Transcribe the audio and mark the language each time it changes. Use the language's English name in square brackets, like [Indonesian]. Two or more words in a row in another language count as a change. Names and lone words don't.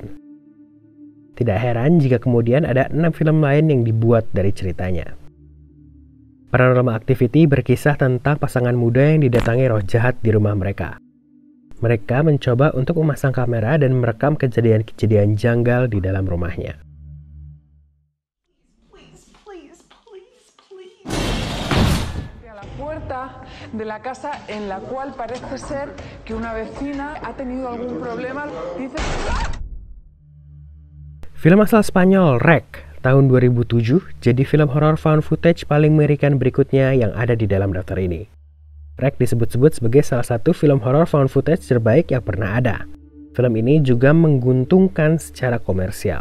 [Indonesian] Tidak heran jika kemudian ada 6 film lain yang dibuat dari ceritanya. Paranormal Activity berkisah tentang pasangan muda yang didatangi roh jahat di rumah mereka. Mereka mencoba untuk memasang kamera dan merekam kejadian-kejadian janggal di dalam rumahnya. [Spanish] A la puerta de la casa en la cual parece ser que una vecina ha tenido algún problema. Dice... [Indonesian] Film asal Spanyol REC tahun 2007 jadi film horor [English] found footage [Indonesian] paling mengerikan berikutnya yang ada di dalam daftar ini. REC disebut-sebut sebagai salah satu film horor [English] found footage [Indonesian] terbaik yang pernah ada. Film ini juga menguntungkan secara komersial.